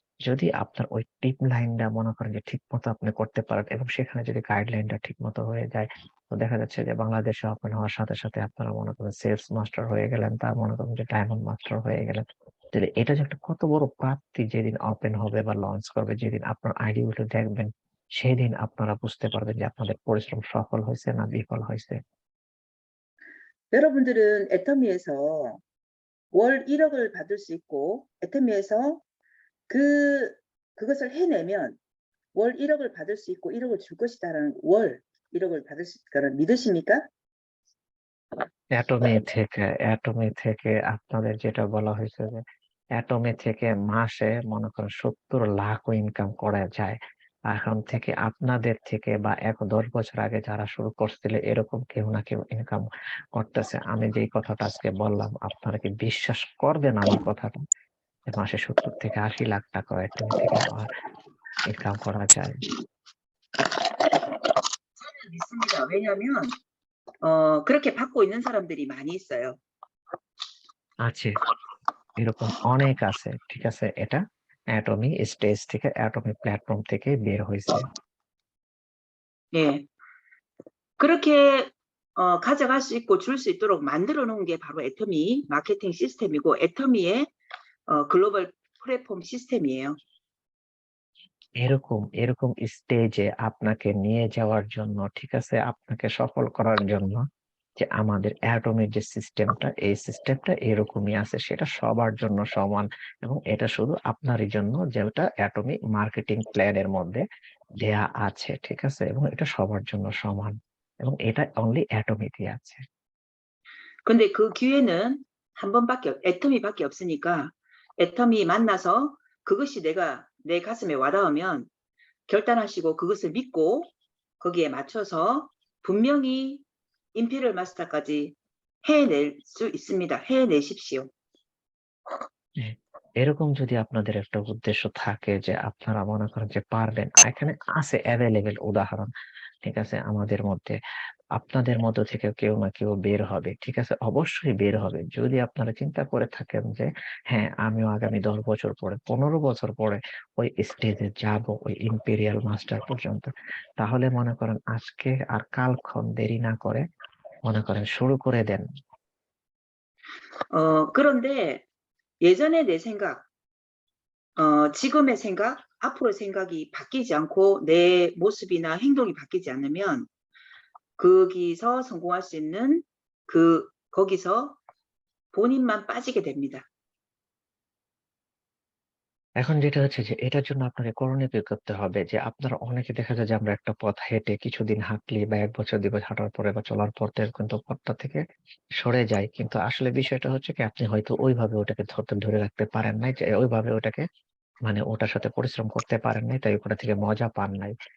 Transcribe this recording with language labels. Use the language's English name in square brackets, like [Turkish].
[Bangla] যদি আপনার ওই টিম লাইনটা মনে করেন যে ঠিক মতো আপনি করতে পারেন এবং সেখানে যদি গাইডলাইনটা ঠিক মতো হয়ে যায়, তো দেখা যাচ্ছে যে বাংলাদেশে ওপেন হওয়ার সাথে সাথে আপনারা মনে করেন সেলস মাস্টার হয়ে গেলেন, তার মনে করেন যে ডায়মন্ড মাস্টার হয়ে গেলেন। তাহলে এটা যে একটা কত বড় প্রাপ্তি, যেদিন ওপেন হবে বা লঞ্চ করবে, যেদিন আপনার আইডি গুলো দেখবেন, সেদিন আপনারা বুঝতে পারবেন যে আপনাদের পরিশ্রম সফল হয়েছে না বিফল হয়েছে। [Korean] 여러분들은 애터미에서 월 1억을 받을 수 있고 애터미에서 그 그것을 해내면 월 1억을 받을 수 있고 1억을 줄 것이다라는 월 1억을 받을 수 있다는 믿으십니까? [Bangla] অ্যাটমি থেকে আপনাদের যেটা বলা হয়েছে যে অ্যাটমি থেকে মাসে মনে করেন ৭০ লাখও ইনকাম করা যায়। এখন থেকে আপনাদের থেকে বা ১-১০ বছর আগে যারা শুরু করছিল এরকম কেউ না কেউ ইনকাম করতেছে। আমি যেই কথাটা আজকে বললাম আপনারা কি বিশ্বাস করবেন আমার কথাটা? যে মাসে ৭০ থেকে ৮০ লাখ টাকা অ্যাটমি থেকে ইনকাম করা যায়। [Korean] 저는 믿습니다. 왜냐하면 그렇게 받고 있는 사람들이 많이 있어요. [Bangla] আছে, এরকম অনেক আছে। ঠিক আছে? এটা অ্যাটমি স্টেজ থেকে অ্যাটমি প্ল্যাটফর্ম থেকে বের হইছে। [Korean] 예. 그렇게 가져갈 수 있고 줄 수 있도록 만들어 놓은 게 바로 애터미 마케팅 시스템이고 애터미의 글로벌 플랫폼 시스템이에요. [Bangla] এরকম স্টেজে আপনাকে নিয়ে যাওয়ার জন্য, ঠিক আছে? আপনাকে সফল করার জন্য যে আমাদের অ্যাটমিক যে সিস্টেমটা, এই সিস্টেমটা এরকমই আছে। সেটা সবার জন্য সমান এবং এটা শুধু আপনারই জন্য যেটা অ্যাটমিক মার্কেটিং প্ল্যান এর মধ্যে দেয়া আছে। ঠিক আছে? এবং এটা সবার জন্য সমান এবং এটা অনলি অ্যাটমিকই আছে। [Korean] 근데 그 기회는 한 번밖에 애터미밖에 없으니까 애터미 만나서 그것이 내 가슴에 와닿으면 결단하시고 그것을 믿고 거기에 맞춰서 분명히 임페리얼 마스터까지 해낼 수 있습니다. 해내십시오. [Bangla] হ্যাঁ, এরকম যদি আপনাদের একটা উদ্দেশ্য থাকে যে আপনারা মনে করেন যে পারবেন, এখানে আছে এভেইলেবল উদাহরণ। ঠিক আছে? আমাদের মধ্যে আপনাদের মধ্য থেকে কেউ না কেউ বের হবে। ঠিক আছে? অবশ্যই বের হবে। যদি আপনারা চিন্তা করে থাকেন যে হ্যাঁ, আমিও আগামী ১০ বছর পরে, ১৫ বছর পরে ওই স্টেজে যাবো, ওই ইম্পেরিয়াল মাস্টার পর্যন্ত। তাহলে মনে করেন আজকে আর কালক্ষণ দেরি না করে মনে করেন শুরু করে দেন। [Korean] 그런데 예전의 내 생각, 지금의 생각, 앞으로의 생각이 바뀌지 않고 내 모습이나 행동이 바뀌지 않으면 거기서 성공할 수 있는 거기서 본인만 빠지게 됩니다. [Bangla] এখন যেটা হচ্ছে যে এটার জন্য আপনাকে করণীয় কি করতে হবে যে আপনারা অনেকে দেখা যায় যে আমরা একটা পথ হেঁটে কিছুদিন হাঁটলি বা ১ বছর ২ বছর হাঁটার পরে বা চলার পর কিন্তু পথটা থেকে সরে যাই। কিন্তু আসলে বিষয়টা হচ্ছে কি আপনি হয়তো ওইভাবে ওটাকে ধরে রাখতে পারেন নাই যে ওইভাবে ওটাকে মানে ওটার সাথে পরিশ্রম করতে পারেন নাই, তাই ওটা থেকে মজা পান নাই।